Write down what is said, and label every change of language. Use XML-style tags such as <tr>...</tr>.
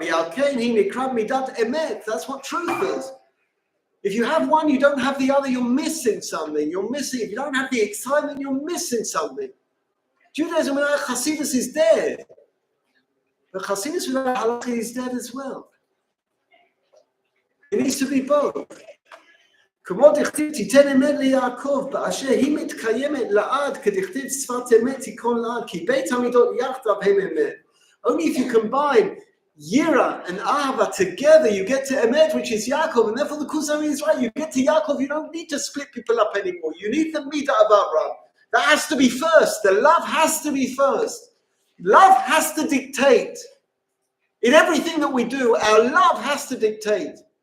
<he>V'al ken hi nikra midat emet.</he> <en>That's what truth is. If you have one, you don't have the other, you're missing something. You're missing. If you don't have the excitement, you're missing something. Judaism without Hasidus is dead. But Hasidus without Halakha is dead as well. It needs to be both.</en> <he>כמו דכתיב תיתן אמת ליעקב באשר היא מתקיימת לעד כדכתיב שפת אמת תיכון לעד כי בית המידות יחדיו הם אמת.</he> <en>Only if you combine Yira and Ahava together, you get to Emet, which is Yaakov, and therefore the Kusami is right. You get to Yaakov, you don't need to split people up anymore. You need the Midah of Abraham. That has to be first. The love has to be first. Love has to dictate. In everything that we do, our love has to dictate.</en>